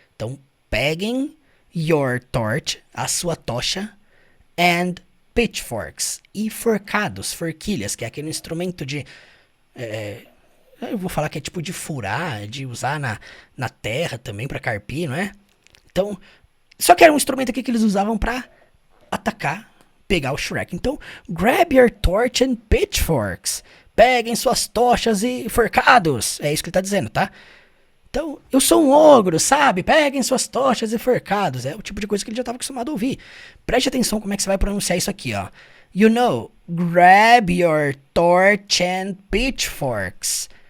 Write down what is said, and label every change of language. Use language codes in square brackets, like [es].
[pt] Então, peguem [en] your torch, [pt] a sua tocha, [en] and pitchforks, [pt] e forcados, forquilhas, que é aquele instrumento de... eu vou falar que é tipo de furar, de usar na terra também para carpir, não é? Então, só que era um instrumento aqui que eles usavam para atacar, pegar o Shrek. [en] Então, grab your torch and pitchforks. [pt] Peguem suas tochas e forcados. É isso que ele tá dizendo, tá? Então, eu sou um ogro, sabe? Peguem suas tochas e forcados. É o tipo de coisa que ele já estava acostumado a ouvir. Preste atenção como é que você vai pronunciar isso aqui, ó. [en] You know, grab your torch and pitchforks.